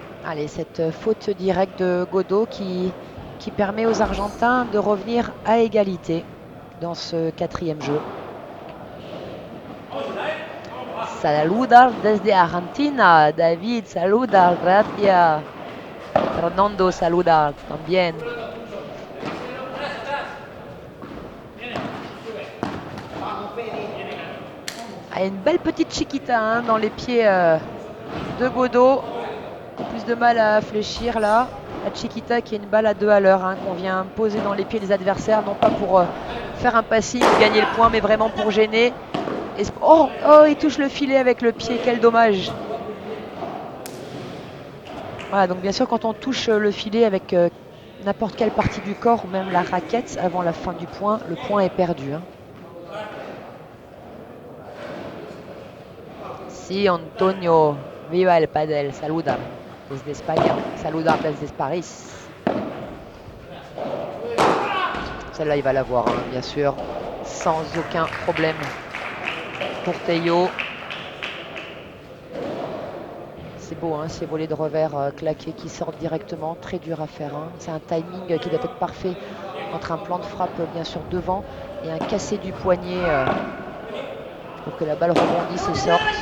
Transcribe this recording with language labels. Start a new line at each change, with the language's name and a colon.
French: Allez, cette faute directe de Godot qui permet aux Argentins de revenir à égalité dans ce 4e jeu.
Spanish: Saludar desde Argentina, David, saludar, gracias. Fernando saludar también.
French: Ah, une belle petite chiquita hein, dans les pieds de Godot. Plus de mal à fléchir là. La chiquita qui est une balle à 2 à l'heure hein, qu'on vient poser dans les pieds des adversaires, non pas pour faire un passing, gagner le point, mais vraiment pour gêner. Et oh, il touche le filet avec le pied, quel dommage. Voilà, donc bien sûr quand on touche le filet avec n'importe quelle partie du corps ou même la raquette avant la fin du point, le point est perdu. Hein.
Spanish: Si Antonio, viva el padel, saluda desde España, saluda desde Paris.
French: Celle-là il va l'avoir hein, bien sûr, sans aucun problème pour Théo. C'est beau, hein, ces volets de revers claqués qui sortent directement, très dur à faire. Hein. C'est un timing qui doit être parfait entre un plan de frappe bien sûr devant et un cassé du poignet pour que la balle rebondisse et sorte.